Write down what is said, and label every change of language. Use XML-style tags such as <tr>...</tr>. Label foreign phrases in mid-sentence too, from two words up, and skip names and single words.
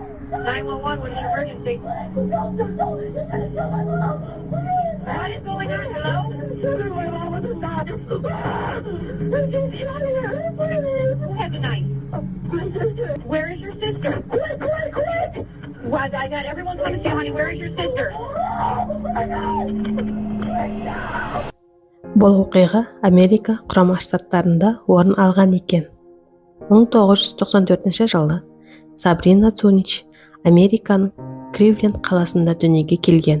<en>911, what is your emergency? What is going on? Hello? My mom was shot. Who has a knife? My sister. Where is your sister? Quick! What? I got everyone come and see, honey. Where is your sister?</en> <kk>Бұл оқиға Америка Құрама Штаттарында орын алған екен. 1994 жылы Сабрина Цунич Американың Кливленд қаласында дүниеге келген.</kk>